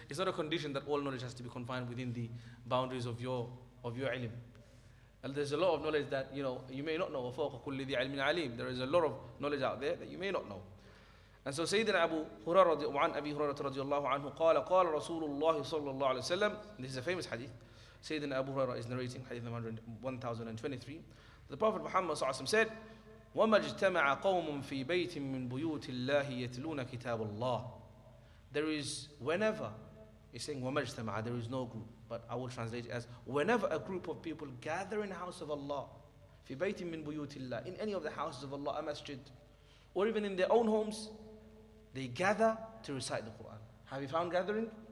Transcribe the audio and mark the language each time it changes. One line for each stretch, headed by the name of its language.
English: It's not a condition that all knowledge has to be confined within the boundaries of your ilm. And there's a lot of knowledge that you may not know. There is a lot of knowledge out there that you may not know. And so Sayyidina Abu Hurairah radiallahu anhu
Arabic: قال رسول الله صلى الله عليه وسلم.
English: This is a famous hadith. Sayyidina Abu Hurairah is narrating hadith number 1023. The Prophet Muhammad
Arabic: صلى الله عليه وسلم
English: said,
Arabic: وَمَا اجْتَمَعَ قَوْمٌ فِي بَيْتٍ مِّن بُيُوتِ اللَّهِ يَتْلُونَ كِتَابَ اللَّهِ.
English: There is whenever, he's saying
Arabic: وَمَا اجْتَمَعَ,
English: there is no group, but I will translate it as whenever a group of people gather in the house of Allah,
Arabic: فِي بَيْتٍ مِّن بُيُوتِ اللَّهِ,
English: in any of the houses of Allah, a masjid, or even in their own homes, they gather to recite the Qur'an. Have you found gathering?